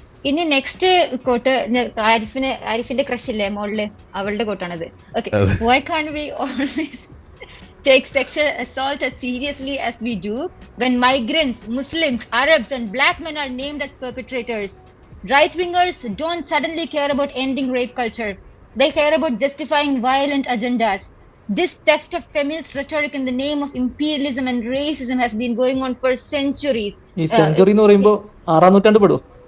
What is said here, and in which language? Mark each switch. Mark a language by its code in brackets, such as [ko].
[ml] ഇനി next coat ആരിഫിന്റെ crush ഇല്ലേ മോളില്, അവളുടെ കോട്ടാണത്. [en] Okay, why can't we always take sexual assault as seriously as we do when migrants, Muslims, Arabs and black men are named as perpetrators? Right wingers don't suddenly care about ending rape culture. They care about justifying violent agendas. This theft of feminist rhetoric in the name of imperialism and racism has been going on for centuries. [ml] ഈ century എന്ന് പറയുമ്പോൾ 6-ാം നൂറ്റാണ്ട് പെടുവോ?